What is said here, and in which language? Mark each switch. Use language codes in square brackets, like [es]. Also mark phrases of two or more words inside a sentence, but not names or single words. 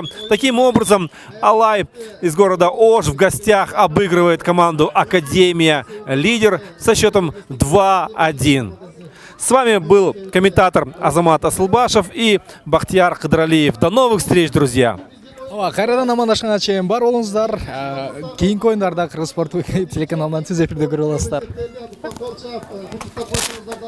[ru] Таким образом, Алай из города Ош в гостях обыгрывает команду Академия Лидер со счетом 2-1. С вами был комментатор Азамат Асылбашев и Бахтияр Кыдралиев. До новых встреч, друзья! [ky] Кайрадан амандашканга чейин бар болуңуздар. Кийинки оюндарда Кыргыз спорт телеканалынан түз эфирде көрө аласыздар.